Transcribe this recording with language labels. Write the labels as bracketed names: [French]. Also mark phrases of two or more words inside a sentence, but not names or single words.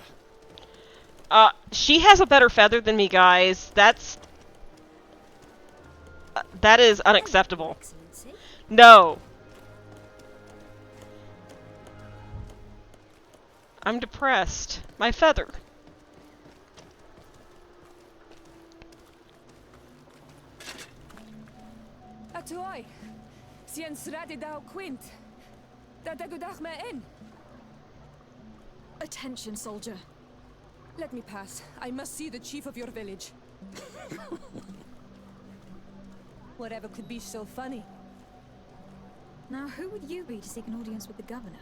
[English] She has a better feather than me, guys. That is unacceptable. Excellency. No. I'm depressed. My feather. Atoy, sien sradi dao quint. Dadagudach me in. Attention, soldier. Let me pass. I must see the chief of your village. Whatever could be so funny. Now, who would you be to seek an audience with the governor?